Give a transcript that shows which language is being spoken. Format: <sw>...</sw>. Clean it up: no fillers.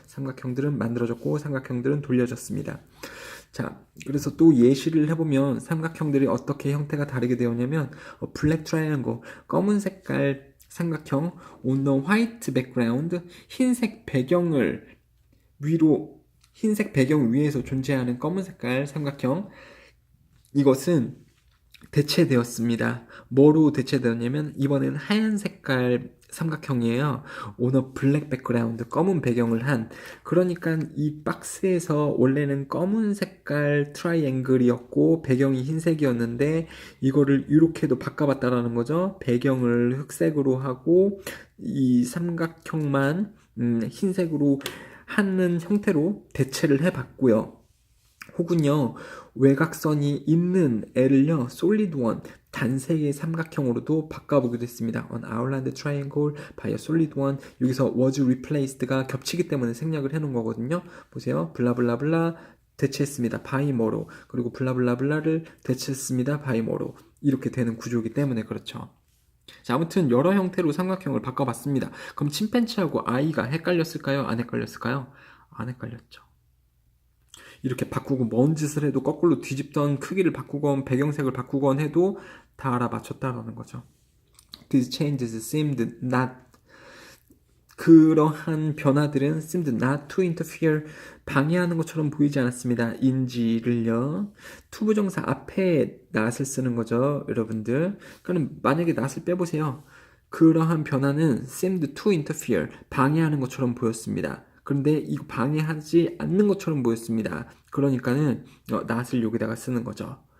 <ko>삼각형들은 만들어졌고 삼각형들은 돌려졌습니다. 자, 그래서 또 예시를 해보면 삼각형들이 어떻게 형태가 다르게 되었냐면</ko> <en>black triangle,</en> <ko>검은 색깔 삼각형</ko> <en>on the white background,</en> <ko>흰색 배경을 위로, 흰색 배경 위에서 존재하는 검은 색깔 삼각형, 이것은 대체되었습니다. 뭐로 대체되었냐면 이번엔 하얀 색깔 삼각형이에요.</ko> <en>on a black background,</en> <ko>검은 배경을 한. 그러니까 이 박스에서 원래는 검은 색깔 트라이앵글이었고 배경이 흰색이었는데 이거를 이렇게도 바꿔봤다라는 거죠. 배경을 흑색으로 하고 이 삼각형만 흰색으로 하는 형태로 대체를 해봤고요. 혹은요, 외곽선이 있는 애를요,</ko> <en>solid one,</en> <ko>단색의 삼각형으로도 바꿔보기도 했습니다.</ko> <en>On outlined triangle by a solid one.</en> <ko>여기서 was replaced가 겹치기 때문에 생략을 해놓은 거거든요. 보세요. 블라블라블라 대체했습니다. by 뭐로. 그리고 블라블라블라를 대체했습니다. by 뭐로. 이렇게 되는 구조이기 때문에 그렇죠. 자, 아무튼 여러 형태로 삼각형을 바꿔봤습니다. 그럼 침팬지하고 아이가 헷갈렸을까요? 안 헷갈렸을까요? 안 헷갈렸죠. 이렇게 바꾸고 뭔 짓을 해도 거꾸로 뒤집던 크기를 바꾸건 배경색을 바꾸건 해도 다 알아맞혔다라는 거죠.</ko> <en>These changes seemed not,</en> <ko>그러한 변화들은</ko> <en>seemed not to interfere,</en> <ko>방해하는 것처럼 보이지 않았습니다. 인지를요. 투부정사 앞에 not을 쓰는 거죠, 여러분들. 그럼 만약에 not을 빼보세요. 그러한 변화는</ko> <en>seemed to interfere,</en> <ko>방해하는 것처럼 보였습니다. 그런데 이거 방해하지 않는 것처럼 보였습니다. 그러니까는 not을 여기다가 쓰는 거죠.</ko>